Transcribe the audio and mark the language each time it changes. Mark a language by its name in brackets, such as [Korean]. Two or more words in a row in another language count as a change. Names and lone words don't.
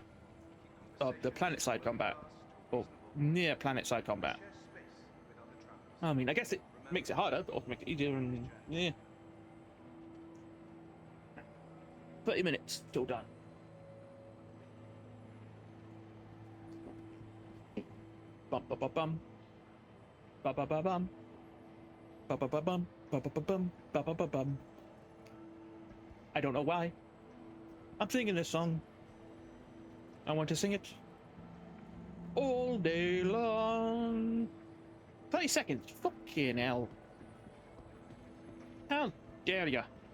[English] Of the planet side combat. Or near planet side combat. I mean, I guess makes it harder, but also makes it easier, and yeah. 30 minutes till done. Bum ba ba bum. Ba ba ba bum. Ba ba ba bum. Ba ba ba bum. Ba ba ba bum. I don't know why. I'm singing this song. I want to sing it all day long. 30 seconds. Fucking hell. How dare ya?